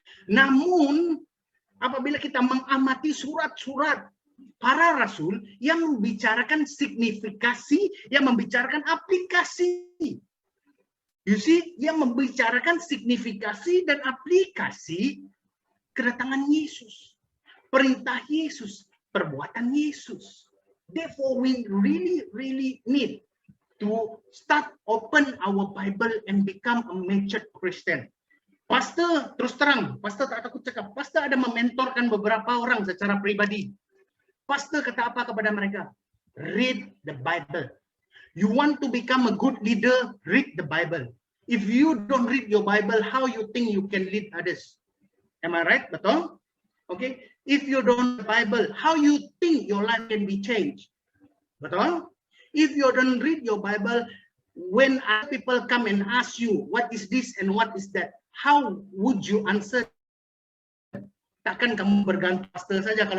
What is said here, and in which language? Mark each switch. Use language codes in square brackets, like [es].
[ms] Namun, apabila kita mengamati surat-surat para rasul yang membicarakan signifikasi, yang membicarakan aplikasi. You see, yang membicarakan signifikasi dan aplikasi kedatangan Yesus. Perintah Yesus, perbuatan Yesus. [en] Therefore, we really need to start open our Bible and become a matured Christian. [ms] Pastor, terus terang, Pastor tak takut cakap, Pastor ada mementorkan beberapa orang secara pribadi. Pastor kata apa kepada mereka? [en] Read the Bible. You want to become a good leader, read the Bible. If you don't read your Bible, how you think you can lead others? Am I right? Betul? Okay. If you don't read the Bible, how you think your life can be changed? Betul? If you don't read your Bible, when other people come and ask you, what is this and what is that? How would you answer? [ms] Takkan kamu bergantung pastor saja.